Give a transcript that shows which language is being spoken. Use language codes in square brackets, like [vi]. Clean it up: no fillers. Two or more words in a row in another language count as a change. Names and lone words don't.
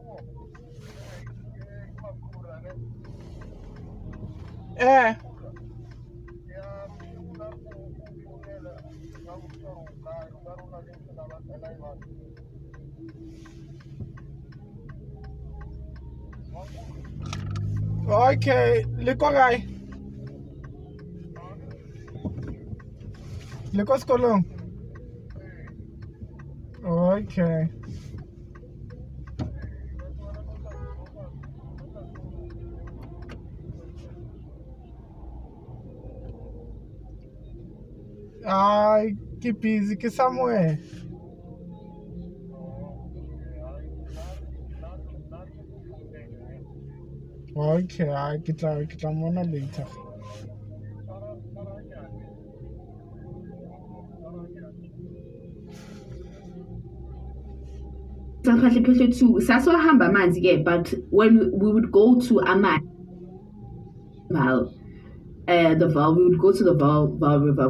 [st] Eh. Okay, liko kae? Liko sekolong? Okay. Ay, ke busy, ke somewhere. Okay, ke tla mona later. [en] but when we would go to the Val, we would go to the Val River.